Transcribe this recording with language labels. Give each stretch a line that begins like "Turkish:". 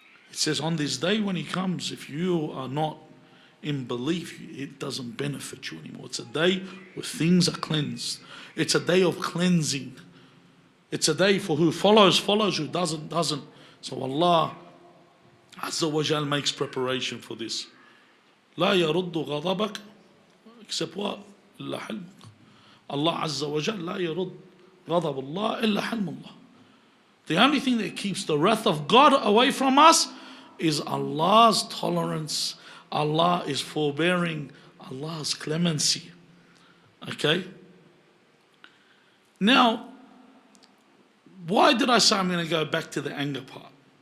English: It says, on this day when he comes, if you are not in belief, it doesn't benefit you anymore. It's a day where things are cleansed. It's a day of cleansing. It's a day for who follows, who doesn't. So Allah Azza wa Jal makes preparation for this.
Arabic: لا يرد غضبك
English: except what?
Arabic: إلا حلمك. Allah Azza wa Jal لا يرد غضب الله إلا حلم الله.
English: The only thing that keeps the wrath of God away from us is Allah's tolerance. Allah is forbearing, Allah's clemency. Okay? Now, why did I say I'm going to go back to the anger part?